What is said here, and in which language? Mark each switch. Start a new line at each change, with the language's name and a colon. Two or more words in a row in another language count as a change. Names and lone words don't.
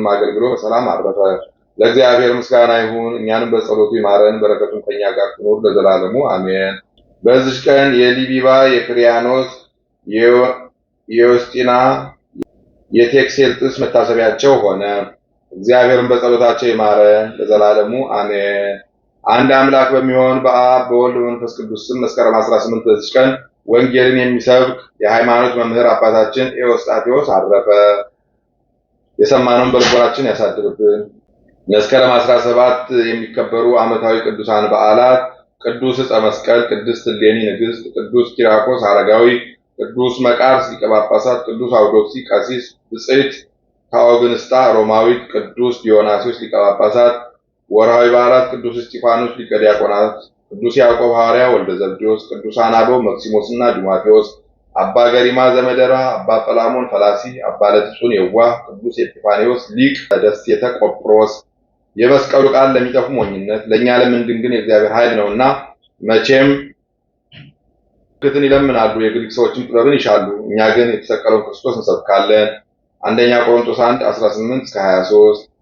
Amharic: አገልግሎ በሰላም አረፈ። ለእግዚአብሔር ምስጋና ይሁን። እኛንም በጸሎቱ ይማረን፣ በረከቱን ከኛ ጋር ትኖር ለዘላለሙ አሜን። በዚች ቀን የሊቢባ፣ የክሪያኖስ፣ የዮስጢና፣ የቴክሴልጥስ መታሰቢያቸው ሆነ። እግዚአብሔርን በጸሎታቸው ይማረን ለዘላለሙ አሜን። አንድ አምላክ በሚሆን በአብ በወልድ በመንፈስ ቅዱስ ስም መስከረም 18 በዚች ቀን ወንጌልን የሚሰብክ የሃይማኖት መምህር አባታችን ኤዎስጣቴዎስ አረፈ። የሰማነውን በልቦናችን ያሳድርብን። መስከረም 17 የሚከበሩ ዓመታዊ ቅዱሳን በዓላት ቅዱስ ዕፀ መስቀል፣ ቅድስት እሌኒ ንግሥት፣ ቅዱስ ኪራኮስ አረጋዊ፣ ቅዱስ መቃርስ ሊቀ ጳጳሳት፣ ቅዱስ አውዶክሲ ቀሲስ፣ ብጽዕት ታኦግንስጣ ሮማዊት፣ ቅዱስ ዲዮናስዮስ ሊቀ ጳጳሳት። ወርሃዊ በዓላት ቅዱስ እስጢፋኖስ ሊቀ ዲያቆናት፣ ቅዱስ ያዕቆብ ሐዋርያ ወልደ ዘብዴዎስ፣ ቅዱሳን አበው መክሲሞስና ዲማቴዎስ፣ አባ ገሪማ ዘመደራ፣ አባ ጰላሞን ፈላሲ፣ አባ ለትጹን የዋህ፣ ቅዱስ ኤጲፋንዮስ ሊቅ ደሴተ ቆጵሮስ። የመስቀሉ ቃል ለሚጠፉ ሞኝነት፣ ለእኛ ለምንድን ግን የእግዚአብሔር ኃይል ነውና። መቼም ምልክትን ይለምናሉ፣ የግሪክ ሰዎችም ጥበብን ይሻሉ፣ እኛ ግን የተሰቀለውን ክርስቶስ እንሰብካለን። አንደኛ ቆሮንቶስ 1:18-23